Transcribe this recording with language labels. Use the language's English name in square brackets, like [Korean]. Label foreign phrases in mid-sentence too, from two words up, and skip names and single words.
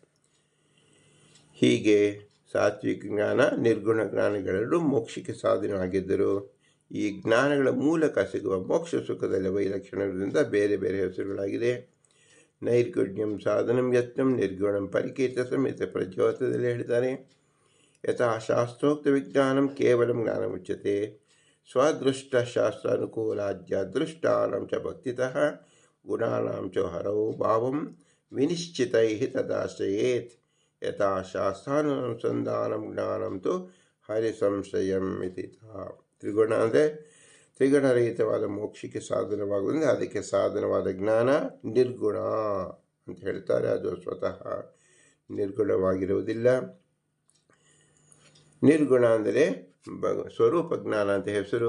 [Kannada] ಹೀಗೆ ಸಾತ್ವಿಕ ಜ್ಞಾನ ನಿರ್ಗುಣ ಜ್ಞಾನಗಳೆರಡೂ ಮೋಕ್ಷಕ್ಕೆ ಸಾಧನವಾಗಿದ್ದರು. ಈ ಜ್ಞಾನಗಳ ಮೂಲಕ ಸಿಗುವ ಮೋಕ್ಷ ಸುಖದಲ್ಲಿ ವೈಲಕ್ಷಣ್ಯದಿಂದ ಬೇರೆ ಬೇರೆ ಹೆಸರುಗಳಾಗಿದೆ. [Sanskrit] ನೈರ್ಗುಣ್ಯಂ ಸಾಧನಂ ಯತ್ನಂ ನಿರ್ಗುಣಂ ಪರಿಕೀರ್ತ [Kannada] ಸಮೇತ ಪ್ರಜ್ಯೋತದಲ್ಲಿ ಹೇಳಿದ್ದಾರೆ. [Sanskrit] ಯಥಾ ಶಾಸ್ತ್ರೋಕ್ತ ವಿಜ್ಞಾನಂ ಕೇವಲಂ ಜ್ಞಾನಮುಚ್ಯತೆ ಸ್ವದೃಷ್ಟ ಶಾಸ್ತ್ರಾನುಕೂಲಾದ್ಯದೃಷ್ಟಾನಾಂ ಚ ಭಕ್ತಿತಃ ಗುಣಾನಾಂ ಚ ಹರೌ ಭಾವಂ ವಿನಿಶ್ಚಿತೈಃ ತದಾಶ್ರಯೇತ್. ಯಥಾ ಶಾಸ್ತ್ರಾನುಸಂಧಾನಂ ಜ್ಞಾನಂ ತು ಹರಿಸಂಶಯಂ ಇತಿ. [Kannada] ತ್ರಿಗುಣ ಅಂದರೆ ತ್ರಿಗುಣರಹಿತವಾದ ಮೋಕ್ಷಕ್ಕೆ ಸಾಧನವಾಗುವುದರಿಂದ ಅದಕ್ಕೆ ಸಾಧನವಾದ ಜ್ಞಾನ ನಿರ್ಗುಣ ಅಂತ ಹೇಳ್ತಾರೆ. ಅದು ಸ್ವತಃ ನಿರ್ಗುಣವಾಗಿರುವುದಿಲ್ಲ. ನಿರ್ಗುಣ ಅಂದರೆ ಸ್ವರೂಪ ಜ್ಞಾನ ಅಂತ ಹೆಸರು.